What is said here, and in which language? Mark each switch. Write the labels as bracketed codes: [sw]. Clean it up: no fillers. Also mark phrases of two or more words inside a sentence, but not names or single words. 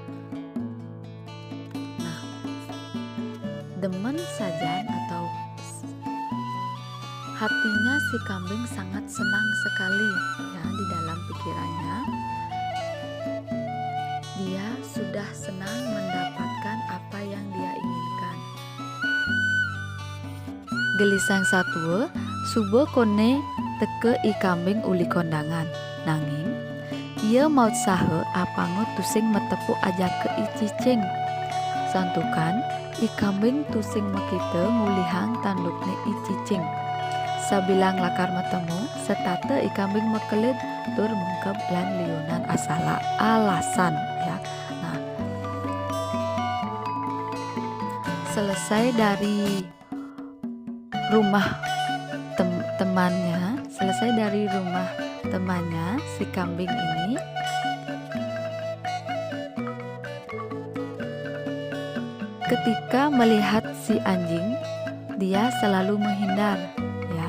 [id] Nah, demen saja atau hatinya si kambing sangat senang sekali ya, di dalam pikirannya dia sudah senang mendapatkan apa yang dia inginkan. [ban] Gelisang satwa subuh kone teke i kambing uli kondangan, nanging ia maut sahe apango tusing metepu aja ke i cicing. Santukan i kambing tusing mekite ngulihang tandukne i cicing. Sabilang lakar metemu setate i kambing mekelid tur mengkep lan liunan asala alasan ya. [id] Nah, selesai dari rumah temannya si kambing ini, ketika melihat si anjing dia selalu menghindar ya.